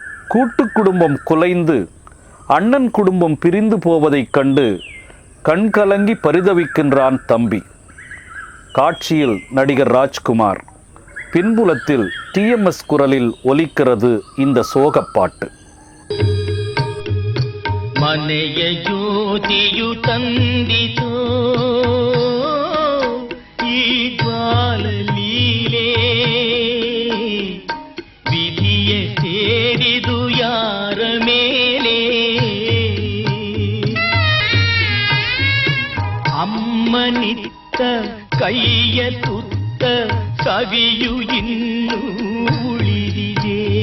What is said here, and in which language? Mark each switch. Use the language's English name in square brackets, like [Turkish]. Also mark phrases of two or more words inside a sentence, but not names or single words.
[Tamil] கூட்டு குடும்பம் குலைந்து அண்ணன் குடும்பம் பிரிந்து போவதைக் கண்டு கண்கலங்கி பரிதவிக்கின்றான் தம்பி. காட்சியில் நடிகர் ராஜ்குமார், பின்புலத்தில் டிஎம்எஸ் குரலில் ஒலிக்கிறது இந்த சோகப்பாட்டு. [Kannada] ಮನೆಯ ಜ್ಯೋತಿಯು ತಂದಿತೋ ಈ ಜ್ವಾಲ ಲೀಲೆ, ವಿಧಿಯ ಸೇರಿದು ಯಾರ ಮೇಲೆ, ಅಮ್ಮನಿತ್ತ ಕೈಯ ತುತ್ತ ಸವಿಯು ಇನ್ನೂ ಉಳಿದಿದೆ.